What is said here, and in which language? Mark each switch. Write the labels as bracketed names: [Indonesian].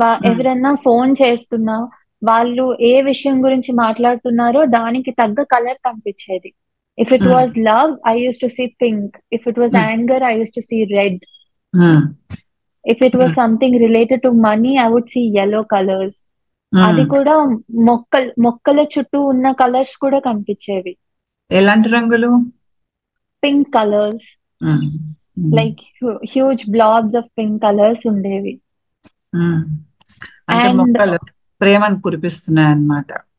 [Telugu] ఎవరన్నా ఫోన్ చేస్తున్నా వాళ్ళు ఏ విషయం గురించి మాట్లాడుతున్నారో దానికి తగ్గ కలర్ కనిపించేది. [English] If it was love I use to see pink, if it was anger I use to see red. If it was something related to money, I would see yellow colors. [Telugu] అది కూడా మొక్కల చుట్టూ ఉన్న colours కూడా కనిపించేవి. ఎలాంటి రంగులు? [English] pink colours, like huge blobs of pink colours [Telugu] ఉండేవి. అంటే [English] and [Telugu] మొక్కలు ప్రేమను కురిపిస్తున్నాయి అన్నమాట.